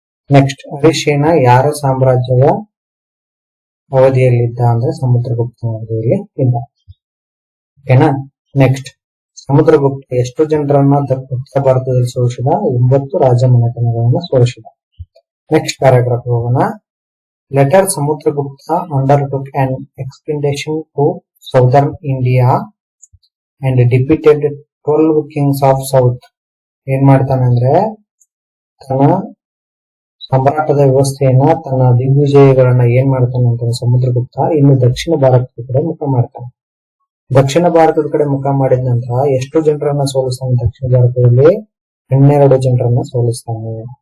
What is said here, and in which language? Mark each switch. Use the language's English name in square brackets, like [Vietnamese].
[Kannada] Next, ಹರಿಶೇನ ಯಾರ ಸಾಮ್ರಾಜ್ಯದ ಅವಧಿಯಲ್ಲಿದ್ದ ಅಂದ್ರೆ ಸಮುದ್ರಗುಪ್ತನ ಅವಧಿಯಲ್ಲಿ ಇದ್ದ. ಓಕೆನಾ? ನೆಕ್ಸ್ಟ್, ಸಮುದ್ರಗುಪ್ತ ಎಷ್ಟು ಜನರನ್ನ ಉತ್ತರ ಭಾರತದಲ್ಲಿ ಸೋಲಿಸಿದ? 9 ರಾಜಮನೆತನಗಳನ್ನ ಸೋಲಿಸಿದ. ನೆಕ್ಸ್ಟ್ ಪ್ಯಾರಾಗ್ರಾಫ್ ಹೋಗೋಣ. [English] Later Samudragupta undertook an expedition to southern India and defeated 12 kings of south. [Kannada] ಏನ್ ಮಾಡ್ತಾನೆ ಅಂದ್ರೆ ತನ್ನ ಸಾಮ್ರಾಟದ ವ್ಯವಸ್ಥೆಯನ್ನ, ತನ್ನ ದಿಗ್ವಿಜಯಗಳನ್ನ ಏನ್ ಮಾಡ್ತಾನೆ ಅಂತ ಸಮುದ್ರಗುಪ್ತ ಇನ್ನು ದಕ್ಷಿಣ ಭಾರತದ ಕಡೆ ಮುಖ ಮಾಡ್ತಾನೆ. ದಕ್ಷಿಣ ಭಾರತದ ಕಡೆ ಮುಖ ಮಾಡಿದ ನಂತರ ಎಷ್ಟು ಜನರನ್ನ ಸೋಲಿಸ್ತಾನೆ? ದಕ್ಷಿಣ ಭಾರತದಲ್ಲಿ 12 ಜನರನ್ನ ಸೋಲಿಸ್ತಾನೆ.